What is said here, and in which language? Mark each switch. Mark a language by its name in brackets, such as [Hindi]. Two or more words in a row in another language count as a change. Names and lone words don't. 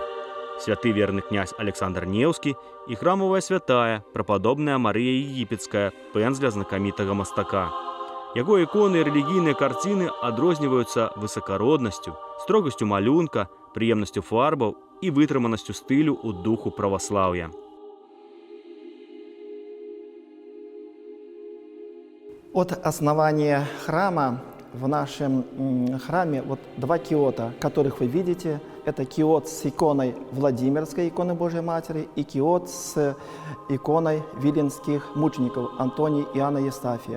[Belarusian] Святы верны князь Александр Неўскі і храмовая святая, прападобная Марыя Егіпецкая, пэндзля знакамітага мастака. Яго іконы і рэлігійныя карціны адрозніваюцца высакароднасцю, строгасцю малюнка, прыемнасцю фарбаў і вытрыманасцю стылю ў духу праваслаўя. [Russian] От основания храма в нашем храме вот 2 киота, которых вы видите. Это киот с иконой Владимирской иконы Божьей Матери и киот с иконой виленских мучеников Антония и Иоанна Евстафия.